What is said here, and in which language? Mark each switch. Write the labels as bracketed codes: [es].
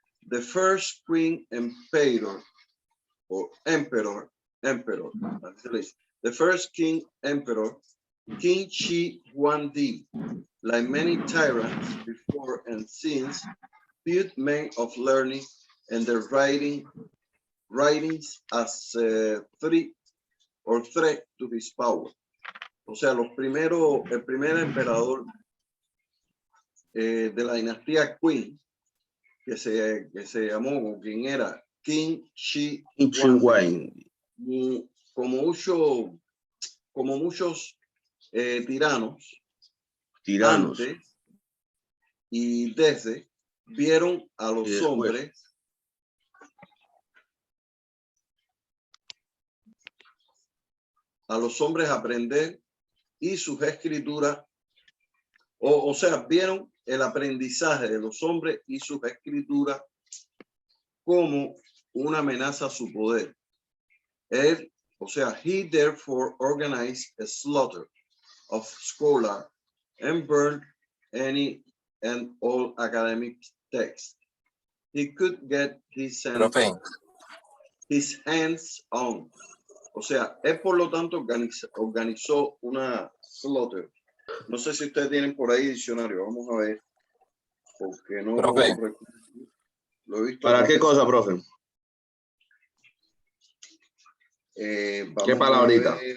[en] The first queen emperor, the first king emperor, King Shi Huangdi, like many tyrants before and since, viewed men of learning and their writings as threat to his power. [es] O sea, el primer emperador de la dinastía Qing, que se llamó, quien era King Shi Huangdi, como muchos tiranos antes y desde, vieron a los hombres aprender y sus escrituras, o sea, vieron el aprendizaje de los hombres y sus escrituras como una amenaza a su poder. [en] Él, o sea, he therefore organized a slaughter of scholars and burned any and all academic texts he could get his hands on. [es] O sea, él por lo tanto organizó una slaughter. No sé si ustedes tienen por ahí diccionario, vamos a ver. Porque no lo he visto. ¿Para qué cosa, profe? ¿Qué palabrita?